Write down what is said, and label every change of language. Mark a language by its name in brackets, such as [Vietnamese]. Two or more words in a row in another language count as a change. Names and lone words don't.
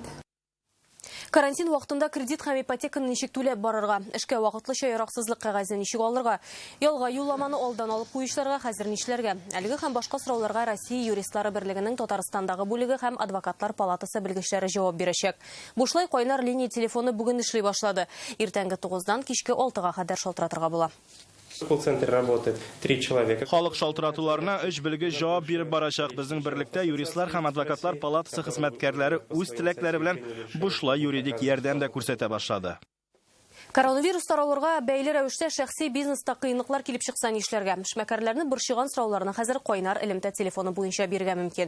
[Tatar] Карантин вакытында кредит һәм ипотеканы ничек түләп барырга, эшкә вакытлыча яраксызлык кәгазен ничек алырга, ялга юлламаны алдан алып куючыларга хәзер нишләргә? Әлеге һәм башка сорауларга Россия юристлары берлегенең Татарстандагы бүлеге һәм адвокатлар палатасы белгечләре җавап бирәчәк. Бушлай кайнар линия телефоны бүген эшли башлады. Иртәнге 9-дан кичке 6-га кадәр шалтыратырга була. [Russian] В колл-центре работает 3 человека. [Tatar] Халык шалтыратуларына 3 белгеч җавап биреп барачак. Безнең берлектә юристлар һәм адвокатлар палатасы хезмәткәрләре үз теләкләре белән бушлай юридик ярдәм дә күрсәтә башлады. Коронавирус таралырга бәйле рәвештә шәхси бизнеста кыенлыклар килеп чыкса нишләргә? Эшмәкәрләрне борчыган сорауларны хәзер кайнар элемтә телефоны буенча бирергә мөмкин.